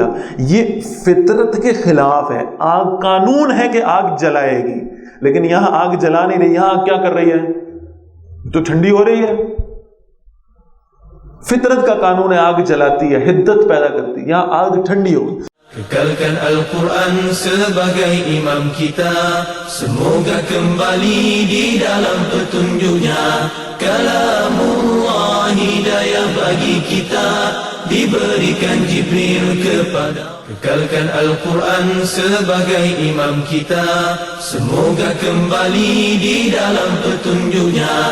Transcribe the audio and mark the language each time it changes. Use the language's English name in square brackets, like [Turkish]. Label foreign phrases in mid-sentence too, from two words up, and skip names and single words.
[Urdu] یہ فطرت کے خلاف ہے. آگ قانون ہے کہ آگ جلائے گی، لیکن یہاں آگ جلا نہیں رہی. یہاں آگ کیا کر رہی ہے؟ تو ٹھنڈی ہو رہی ہے. فطرت کا قانون ہے آگ جلاتی ہے، حدت پیدا کرتی ہے. یہاں آگ ٹھنڈی ہوگی. [Malay] Kekalkan Al-Quran sebagai imam kita, semoga kembali di dalam petunjuknya. Kalamullah hidayah bagi kita, diberikan Jibril kepada. Kekalkan Al-Quran sebagai imam kita, semoga kembali di dalam petunjuknya.